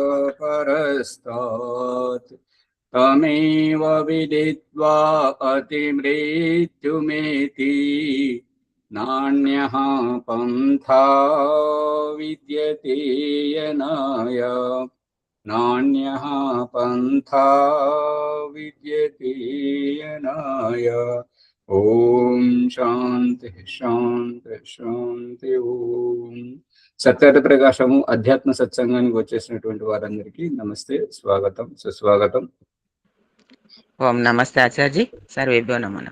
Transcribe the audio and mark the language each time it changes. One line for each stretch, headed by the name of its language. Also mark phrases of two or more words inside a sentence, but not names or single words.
Sanskrit: परस्तात् तमेव विदित्वा अतिमृत्युमेति नान्यः पन्था विद्यते यनाय नान्यः पन्था विद्यते यनाय। ఓం శాంతి శాంతి శాంతి.
Telugu: ఓం సత్యత ప్రకాశము అధ్యాత్మ సత్సంగానికి వచ్చేసినటువంటి వారందరికీ నమస్తే, స్వాగతం, సుస్వాగతం.
Sanskrit: ఓం నమస్తే ఆచార్యజీ, సర్వేభ్యో నమో నమః.